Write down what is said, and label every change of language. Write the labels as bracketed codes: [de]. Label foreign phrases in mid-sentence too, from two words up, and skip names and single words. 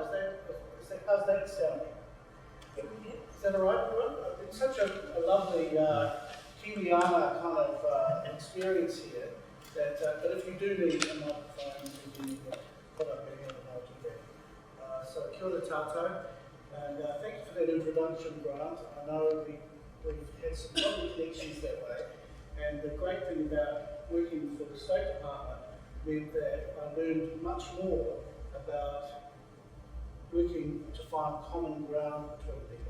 [en] How's that sound? Is that all right, everyone? It's such a lovely Kiwiana kind of experience here. But if you do need a microphone, you can put up any other I'll do that. [mi] So kia ora tātou, [en] and thank you for that introduction, Grant. I know we've had some lovely connections that way, and the great thing about working for the State Department meant that I learned much more about working to find common ground between people.